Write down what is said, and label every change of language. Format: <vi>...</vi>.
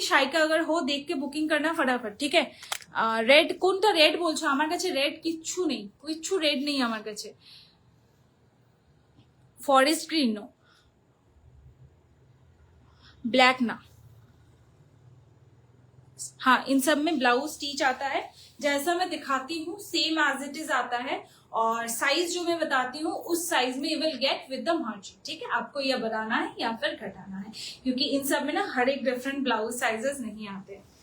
<hi>शायका अगर हो देख के बुकिंग करना फटाफट। ठीक है, रेड</hi> <bn>কোনটা রেড বলছো? আমার কাছে রেড কিচ্ছু নেই, কিচ্ছু রেড নেই আমার কাছে। ফরেস্ট গ্রিন নো,</bn> <hi>ब्लैक ना। हाँ, इन सब में ब्लाउज स्टिच आता है, जैसा मैं दिखाती हूँ सेम एज इट इज आता है। और साइज जो मैं बताती हूँ उस साइज में</hi> <en>You will get with the margin.</en> <hi>ठीक है, आपको यह बनाना है या फिर घटाना है, क्योंकि इन सब में ना हर एक डिफरेंट ब्लाउज साइजेस नहीं आते।</hi>